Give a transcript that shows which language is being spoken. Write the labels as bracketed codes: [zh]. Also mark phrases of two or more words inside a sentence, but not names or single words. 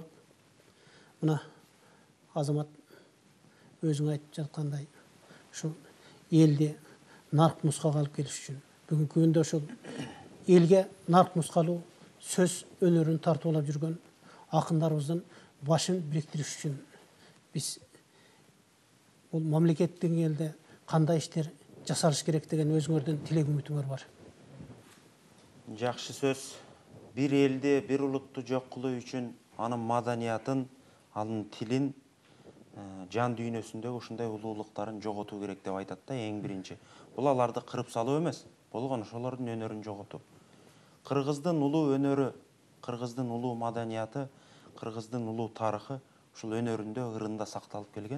[ky] Мына Азамат өзүң айтып жаткандай, ушул элди нарк нускага алып келиш үчүн бүгүнкү күндө ушул элге нарк нускалуу сөз өнөрүн тартуулап жүргөн акындарыбыздын башын бириктириш үчүн биз бул мамлекеттик элде кандай иштер жасалыш керек деген өзүңөрдүн тилек үмүтүңөр бар? Жакшы сөз. Бир элде, bir улутту жок кылуу үчүн анын маданиятын, анын тилин, жан дүйнөсүндөгү ушундай улуулуктарын жоготуу керек деп айтат да, эң биринчи. Бул аларды кырып салуу эмес, болгон ошолордун өнөрүн жоготуу. Кыргыздын улуу өнөрү, кыргыздын улуу маданияты, кыргыздын улуу тарыхы ушул өнөрүндө ырында сакталып келген.